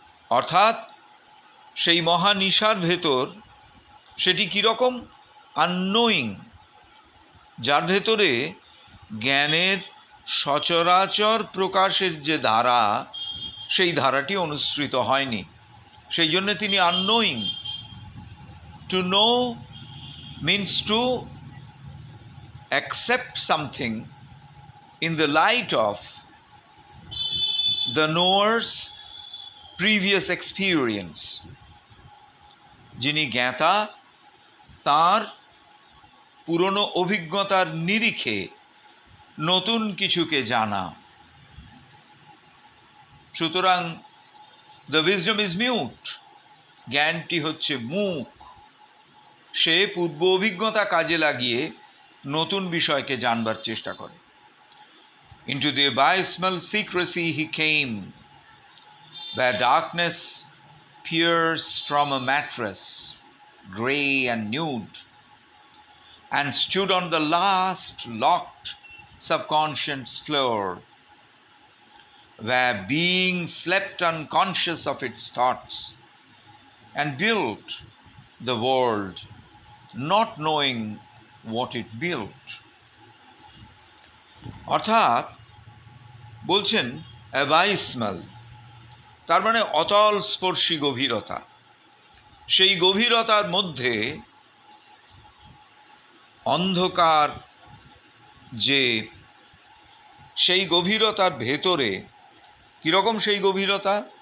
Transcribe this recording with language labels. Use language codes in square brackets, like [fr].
[bn] অর্থাৎ সেই মহানিশার ভেতর সেটি কীরকম? আননোয়িং, যার ভেতরে জ্ঞানের সচরাচর প্রকাশের যে ধারা, সেই ধারাটি অনুসৃত হয়নি। সেই জন্য তিনি আননোয়িং। [en] To know means to accept something in the light of the knower's previous experience. [bn] যিনি জ্ঞাতা, তার পুরনো অভিজ্ঞতার নিরিখে নতুন কিছুকে জানা। সুতরাং [en] the wisdom is mute, [bn] জ্ঞানটি হচ্ছে মুখ। সে পূর্ব অভিজ্ঞতা কাজে লাগিয়ে নতুন বিষয়কে জানবার চেষ্টা করে। [en] Into the abysmal secrecy he came, where darkness peers from a mattress, grey and nude, and stood on the last locked subconscious floor, where being slept unconscious of its thoughts, and built the world, not knowing what it built. [bn] অর্থাৎ বলছেন অ্যাবাইসমাল, তার মানে অতল স্পর্শী গভীরতা। সেই গভীরতার মধ্যে অন্ধকার, যে সেই গভীরতার ভেতরে কীরকম সেই গভীরতা?